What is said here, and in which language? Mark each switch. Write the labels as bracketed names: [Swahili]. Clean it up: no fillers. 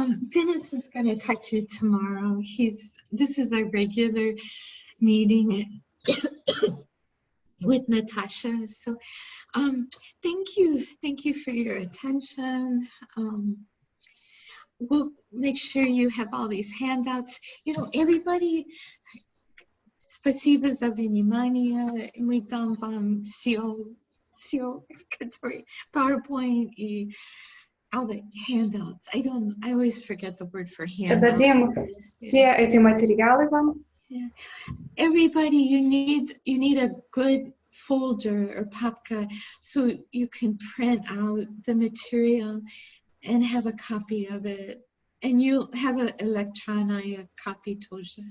[English] Dennis is going to talk to you tomorrow. This is a regular meeting with Natasha. So thank you for your attention. We'll make sure you have all these handouts. You know, everybody, [Russian] спасибо за внимание. Мы там вам все, который PowerPoint и [English] all the handouts. I always forget the word for handouts. [Russian] Дадим все эти материалы вам. [English] Yeah. Everybody, you need a good folder or papka so you can print out the material and have a copy of it. And you'll have an electronic copy [Russian] тоже.